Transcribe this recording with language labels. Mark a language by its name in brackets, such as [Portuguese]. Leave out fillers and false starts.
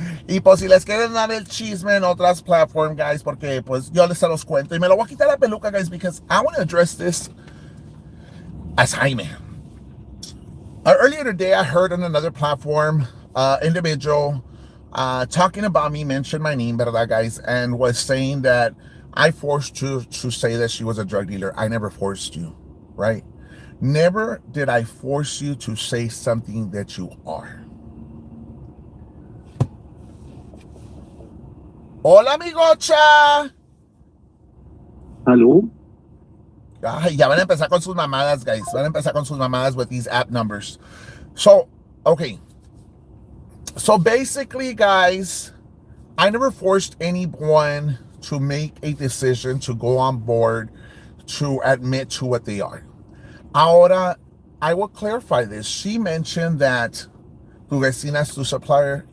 [Spanish] Y pues si les quieren dar el chisme en otras platforms, guys, porque pues yo les se los cuento. Y me lo voy a quitar la peluca, guys, [English] because I want to address this as Jaime. Earlier today, I heard on another platform, individual talking about me, mentioned my name, verdad, guys, and was saying that I forced you to say that she was a drug dealer. I never forced you, right? Never did I force you to say something that you are. [Spanish] Hola, amigocha. [English] Hello? [Spanish] Ay, ya van a empezar con sus mamadas, guys. Van a empezar con sus mamadas [English] with these app numbers. So, okay. So basically, guys, I never forced anyone to make a decision to go on board to admit to what they are. Ahora, I will clarify this. She mentioned that [Spanish] tu vecina [English] is tu supplier.